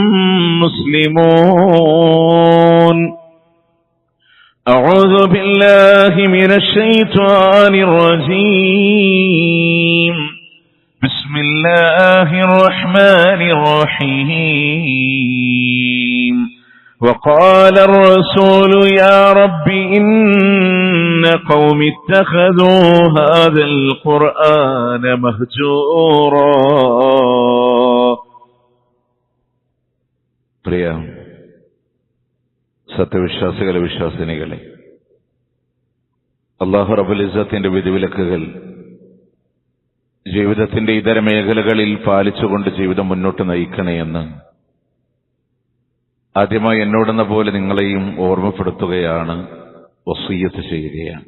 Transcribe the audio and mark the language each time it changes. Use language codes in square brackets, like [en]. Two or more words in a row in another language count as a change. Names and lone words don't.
[ar] مسلمون أعوذ بالله من الشيطان الرجيم بسم الله الرحمن الرحيم وقال الرسول يا رب إن قوم اتخذوا هذا القرآن مهجورا [ml] പ്രിയ സത്യവിശ്വാസികളെ വിശ്വാസിനികളെ, [ar] الله رب العزة [ml] വിധിവിലക്കുകൾ ജീവിതത്തിന്റെ ഇതര മേഖലകളിൽ പാലിച്ചുകൊണ്ട് ജീവിതം മുന്നോട്ട് നയിക്കണേ എന്ന് ആദ്യമായി എന്നോടെന്ന പോലെ നിങ്ങളെയും ഓർമ്മപ്പെടുത്തുകയാണ്, വസിയ്യത്ത് ചെയ്യുകയാണ്.